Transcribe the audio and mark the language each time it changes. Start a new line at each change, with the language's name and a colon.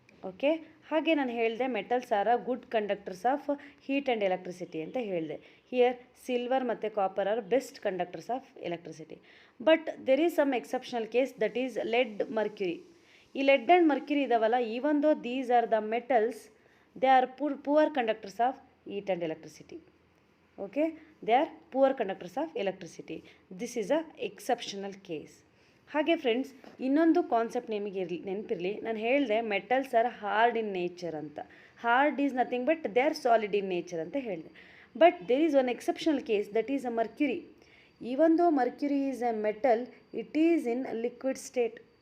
English: okay,
Kannada: ಹಾಗೆ ನಾನು ಹೇಳಿದೆ
English: metals are a good conductors of heat and electricity
Kannada: ಅಂತ ಹೇಳಿದೆ.
English: Here silver ಮತ್ತು copper are best conductors of electricity. But there is some exceptional case, that is lead, mercury. ಈ lead and mercury ಇದಾವಲ್ಲ, even though these are the metals, they are poor conductors of heat and electricity. Okay, they are poor conductors of electricity. This is a exceptional case.
Kannada: ಹಾಗೆ friends, ಇನ್ನೊಂದು concept ನಿಮಗೆ ನೆನಪಿರಲಿ, ನಾನು ಹೇಳಿದೆ
English: metals are hard in nature
Kannada: ಅಂತ.
English: hard is nothing but they are solid in nature
Kannada: ಅಂತ ಹೇಳಿದೆ.
English: But there is one exceptional case, that is a mercury. Even though mercury is a metal, it is in liquid state.